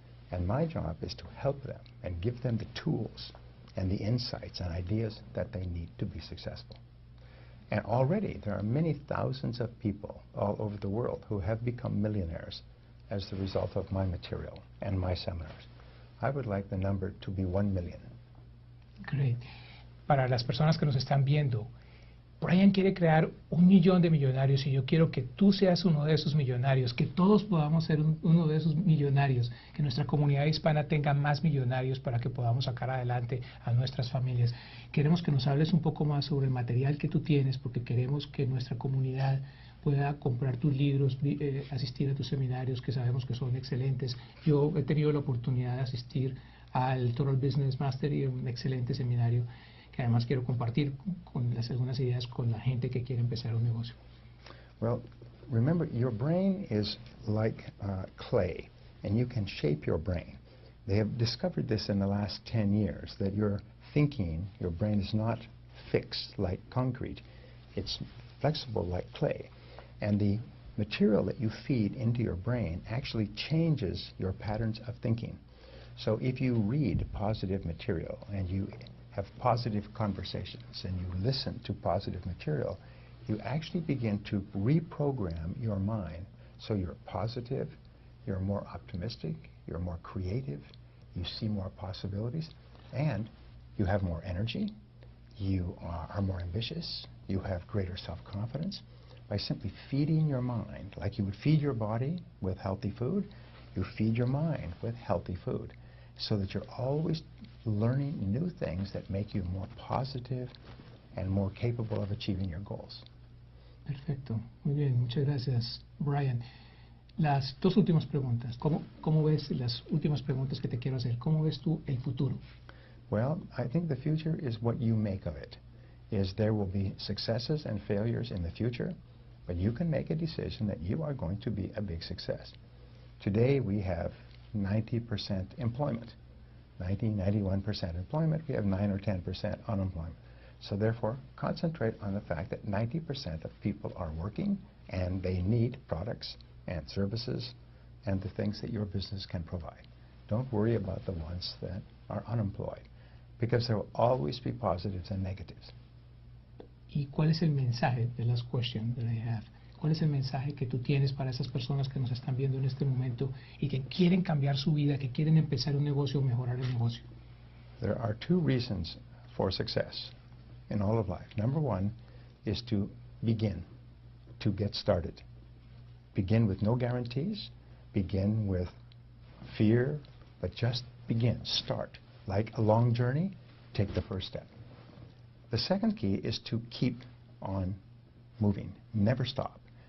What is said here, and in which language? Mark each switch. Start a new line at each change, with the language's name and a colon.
English: And my job is to help them and give them the tools and the insights and ideas that they need to be successful. And already there are many thousands of people all over the world who have become millionaires as the result of my material and my seminars. I would like the number to be 1 million. Great.
Spanish: Para las personas que nos están viendo, Brian quiere crear 1 millón de millonarios y yo quiero que tú seas uno de esos millonarios, que todos podamos ser uno de esos millonarios, que nuestra comunidad hispana tenga más millonarios para que podamos sacar adelante a nuestras familias. Queremos que nos hables un poco más sobre el material que tú tienes, porque queremos que nuestra comunidad pueda comprar tus libros, asistir a tus seminarios, que sabemos que son excelentes. Yo he tenido la oportunidad de asistir al Total Business Mastery, un excelente seminario que además quiero compartir con algunas ideas con la gente que quiere empezar un negocio.
English: Well, remember, your brain is like clay, and you can shape your brain. They have discovered this in the last 10 years, that your thinking, your brain is not fixed like concrete. It's flexible like clay. And the material that you feed into your brain actually changes your patterns of thinking. So if you read positive material and you have positive conversations and you listen to positive material, you actually begin to reprogram your mind so you're positive, you're more optimistic, you're more creative, you see more possibilities, and you have more energy, you are more ambitious, you have greater self-confidence. By simply feeding your mind, like you would feed your body with healthy food, you feed your mind with healthy food, so that you're always learning new things that make you more positive and more capable of achieving your goals.
Spanish: Perfecto, muy bien, muchas gracias, Brian. Las dos últimas preguntas, ¿cómo ves las últimas preguntas que te quiero hacer? ¿Cómo ves tú el futuro?
English: Well, I think the future is what you make of it. There will be successes and failures in the future, but you can make a decision that you are going to be a big success. Today we have 90% employment. 91% employment, we have 9 or 10% unemployment. So therefore, concentrate on the fact that 90% of people are working and they need products and services and the things that your business can provide. Don't worry about the ones that are unemployed, because there will always be positives and negatives.
Spanish: ¿Y cuál es el mensaje,
English: the last question that I have,
Spanish: cuál es el mensaje que tú tienes para esas personas que nos están viendo en este momento y que quieren cambiar su vida, que quieren empezar un negocio o mejorar el negocio?
English: There are 2 reasons for success in all of life. Number 1 is to begin, to get started. Begin with no guarantees, begin with fear, but just begin, start. Like a long journey, take the first step. The second key is to keep on moving, never stop.